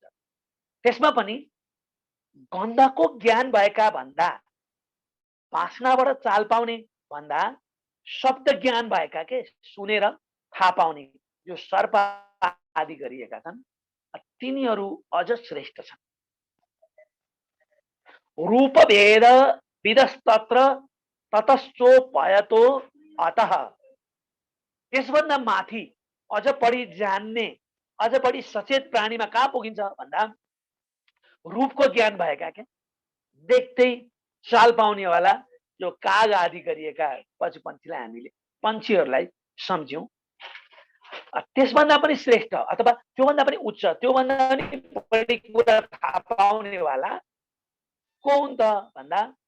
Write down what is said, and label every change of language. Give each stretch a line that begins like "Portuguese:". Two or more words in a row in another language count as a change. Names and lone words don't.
Nepali: त्यसमा पनि गन्धको ज्ञान भएका भन्दा, वासनाबाट चाल पाउने भन्दा शब्द ज्ञान भएका के सुनेर थाहा पाउने जो सर्प आदि गरिएका छन् तिनीहरू अझ श्रेष्ठ छन्।
Sanskrit: रूप भेद विदस्तत्र ततश्चोपयतो अतः,
Nepali: त्यसभन्दा माथि अझ बढी जान्ने, अझ बढी सचेत प्राणीमा कहाँ पुगिन्छ भन्दा रूपको ज्ञान भएका क्या, देख्दै चाल पाउनेवाला जो काग आदि गरिएका पशुपन्छीलाई हामीले पन्छीहरूलाई सम्झ्यौँ, त्यसभन्दा पनि श्रेष्ठ अथवा त्योभन्दा पनि उच्च, त्योभन्दा पनि बढी कुरा थाहा पाउनेवाला को हुन् त भन्दा